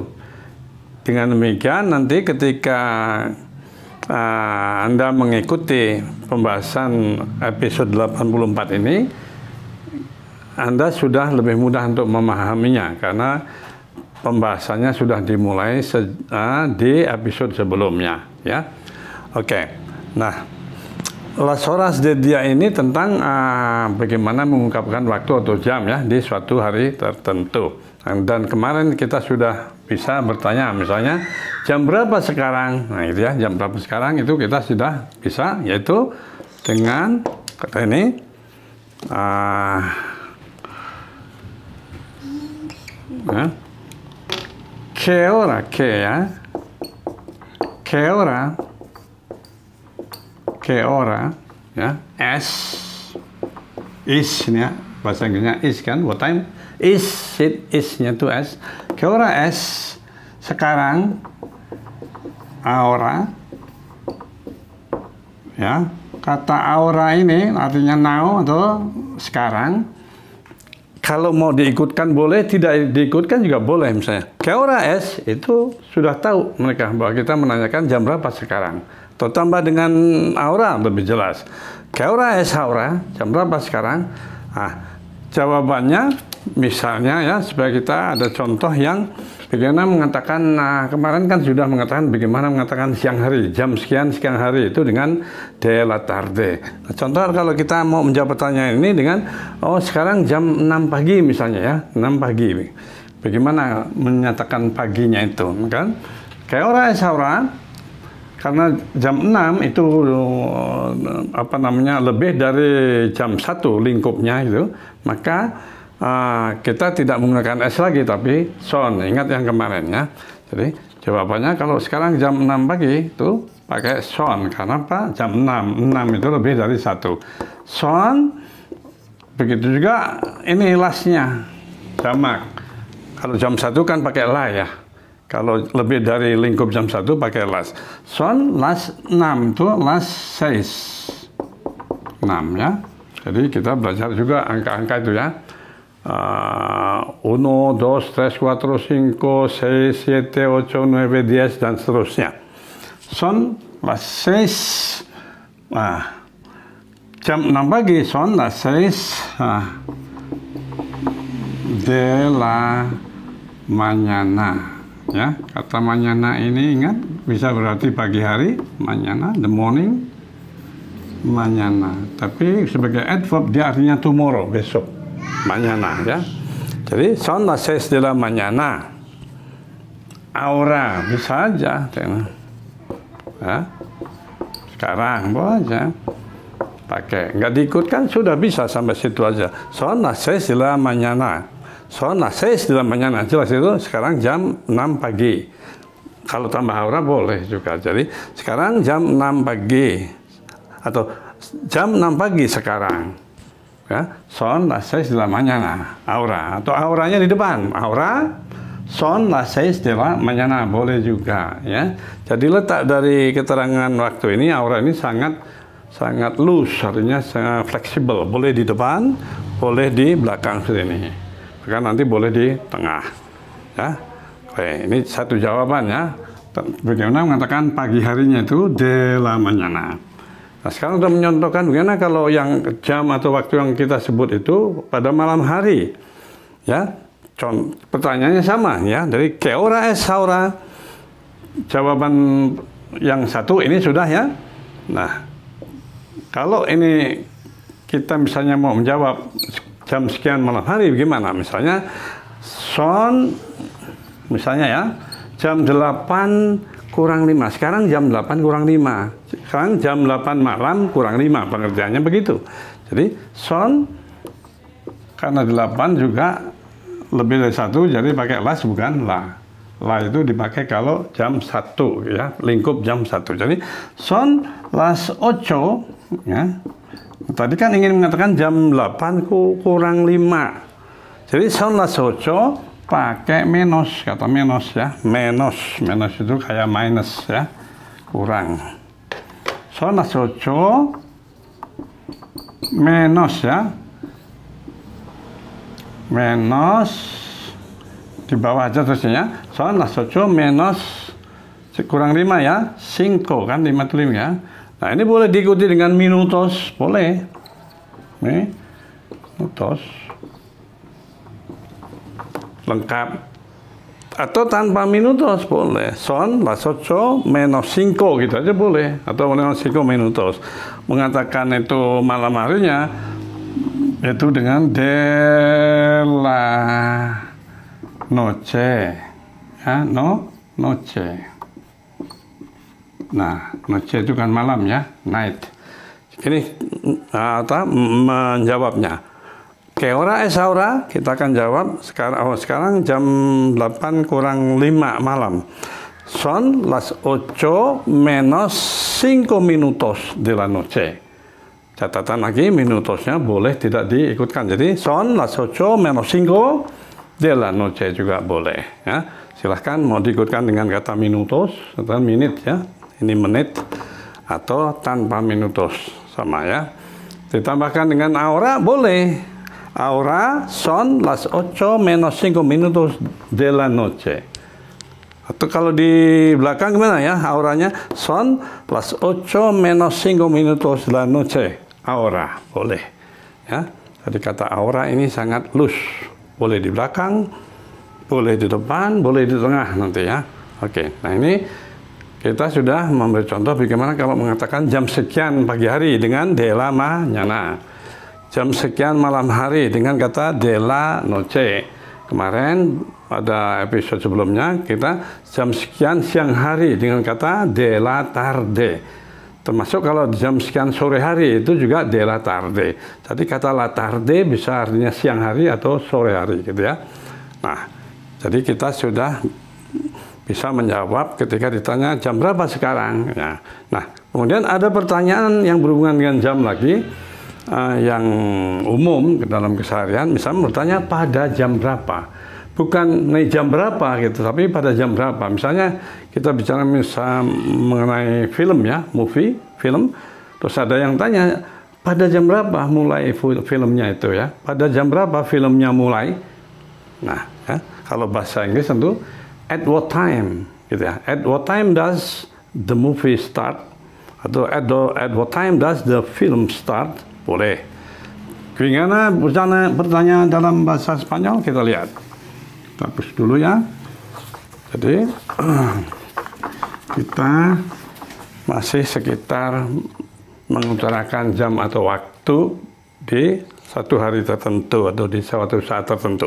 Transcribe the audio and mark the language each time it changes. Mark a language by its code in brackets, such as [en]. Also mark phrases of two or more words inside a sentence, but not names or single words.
[id] Dengan demikian nanti ketika Anda mengikuti pembahasan episode 84 ini, Anda sudah lebih mudah untuk memahaminya karena pembahasannya sudah dimulai di episode sebelumnya, ya. Oke. Nah, [es] las horas de día [id] ini tentang bagaimana mengungkapkan waktu atau jam ya di suatu hari tertentu. Dan kemarin kita sudah bisa bertanya, misalnya jam berapa sekarang? Nah, itu ya, jam berapa sekarang itu kita sudah bisa, yaitu dengan kata ini [es] que hora, que ya, que hora, [id] ya, is ini ya, bahasa Inggrisnya is kan, [en] what time, [id] isnya tuh es, [es] que hora es, [id] sekarang, ahora, ya, kata ahora ini artinya now atau sekarang. Kalau mau diikutkan boleh, tidak diikutkan juga boleh misalnya. [es] Que hora es, [id] itu sudah tahu mereka bahwa kita menanyakan jam berapa sekarang. Atau tambah dengan ahora lebih jelas. [es] Que hora es ahora, [id] jam berapa sekarang? Nah, jawabannya misalnya ya, supaya kita ada contoh yang bagaimana mengatakan, kemarin kan sudah mengatakan bagaimana mengatakan siang hari, jam sekian hari itu dengan [es] de la tarde. [id] Nah, contoh kalau kita mau menjawab pertanyaan ini dengan, oh sekarang jam 6 pagi misalnya ya, 6 pagi. Bagaimana menyatakan paginya itu, kan? [es] Que hora es ahora? [id] Karena jam 6 itu lebih dari jam 1 lingkupnya itu, maka kita tidak menggunakan S lagi tapi son, ingat yang kemarin ya. Jadi jawabannya kalau sekarang jam 6 pagi itu pakai son, karena apa? Jam 6 itu lebih dari 1 son. Begitu juga ini lasnya jamak. Kalau jam 1 kan pakai la ya, kalau lebih dari lingkup jam 1 pakai las. [es] Son las 6 [id] itu [es] las 6 [id] ya. Jadi kita belajar juga angka-angka itu ya. 1, 2, 3, 4, 5, 6, 7, 8, 9, 10 dan seterusnya. [es] Son las 6. [id] Nah, jam 6 pagi [es] son las 6 de la mañana. [id] Ya, kata mañana ini ingat bisa berarti pagi hari, mañana, [en] the morning, [id] mañana. Tapi sebagai adverb dia artinya tomorrow, besok. Mañana ya. [es] Jadi son las 6 de la mañana. [id] Ahora bisa aja. Ya. Sekarang boleh aja. Pakai. Nggak diikutkan sudah bisa sampai situ aja. [es] Son las 6 de la mañana. Son las 6 de la mañana. [id] Jelas itu sekarang jam 6 pagi. Kalau tambah ahora boleh juga. Jadi sekarang jam 6 pagi. Atau jam 6 pagi sekarang. Ya, [es] son las 6 de la mañana, [id] ahora, atau auranya di depan, [es] ahora, son las 6 de la mañana, [id] boleh juga, ya. Jadi letak dari keterangan waktu ini, ahora ini sangat loose, artinya sangat fleksibel, boleh di depan, boleh di belakang sini, bahkan nanti boleh di tengah, ya. Oke, ini satu jawaban ya. Bagaimana mengatakan pagi harinya itu [es] de la mañana. [id] Nah, sekarang sudah menyontohkan bagaimana kalau yang jam atau waktu yang kita sebut itu pada malam hari. Ya, pertanyaannya sama ya. [es] Dari ¿qué hora es ahora? [id] Jawaban yang satu ini sudah ya. Nah, kalau ini kita misalnya mau menjawab jam sekian malam hari, bagaimana? Misalnya son, misalnya ya, jam 8 kurang 5. Sekarang jam 8 kurang 5. Sekarang jam 8 malam kurang 5. Pengertiannya begitu. Jadi son, karena 8 juga lebih dari 1, jadi pakai las bukan la. La itu dipakai kalau jam 1 ya, lingkup jam 1. Jadi [es] son las 8 [id] ya. Tadi kan ingin mengatakan jam 8 kurang 5. Jadi [es] son las 8 [id] pakai menos, kata menos ya. Menos itu kayak minus ya, kurang. [es] Son las 8 menos ya. [id] Menos di bawah aja terusnya. [es] Son las 8 menos [id] kurang 5 ya. 5 kan 5 itu 5 ya. Nah, ini boleh diikuti dengan minutos, boleh. Minutos. Lengkap. Atau tanpa minutos boleh. [es] Son las 8 menos 5 [id] gitu aja boleh. [es] Atau menos 5 minutos. [id] Mengatakan itu malam harinya itu dengan [es] de la noche. [id] Ya, noche. Nah, noche itu kan malam ya, night. Ini menjawabnya. [es] ¿Qué hora es ahora? [id] Kita akan jawab sekarang jam 8 kurang 5 malam. [es] Son las 8 menos 5 minutos de la noche. [id] Catatan lagi, minutosnya boleh tidak diikutkan. [es] Jadi son las 8 menos 5 de la noche [id] juga boleh. Ya. Silahkan mau diikutkan dengan kata minutos atau menit ya. Ini menit atau tanpa minutos sama ya. Ditambahkan dengan ahora boleh. [es] Ahora son las 8 menos 5 minutos de la noche. [id] Atau kalau di belakang gimana ya? [es] Ahoranya son las 8 menos 5 minutos de la noche. [id] Ahora boleh. Ya. Jadi kata ahora ini sangat loose. Boleh di belakang, boleh di depan, boleh di tengah nanti ya. Oke. Nah, ini kita sudah memberi contoh bagaimana kalau mengatakan jam sekian pagi hari dengan [es] de la mañana. [id] Jam sekian malam hari dengan kata [es] de la noche. [id] Kemarin pada episode sebelumnya kita jam sekian siang hari dengan kata [es] de la tarde. [id] Termasuk kalau jam sekian sore hari itu juga [es] de la tarde. [id] Jadi kata [es] la tarde [id] bisa artinya siang hari atau sore hari gitu ya. Nah, jadi kita sudah bisa menjawab ketika ditanya jam berapa sekarang. Ya. Nah, kemudian ada pertanyaan yang berhubungan dengan jam lagi, yang umum dalam keseharian. Misalnya bertanya pada jam berapa, bukan jam berapa gitu, tapi pada jam berapa. Misalnya kita bicara mengenai film ya, film. Terus ada yang tanya pada jam berapa mulai filmnya itu ya, pada jam berapa filmnya mulai. Nah, ya, kalau bahasa Inggris tentu [en] at what time [id] gitu ya. [en] At what time does the movie start? Atau at what time does the film start? [id] Boleh. Bagaimana pertanyaan dalam bahasa Spanyol? Kita lihat. Kita hapus dulu ya. Jadi kita masih sekitar mengutarakan jam atau waktu di satu hari tertentu atau di suatu saat tertentu.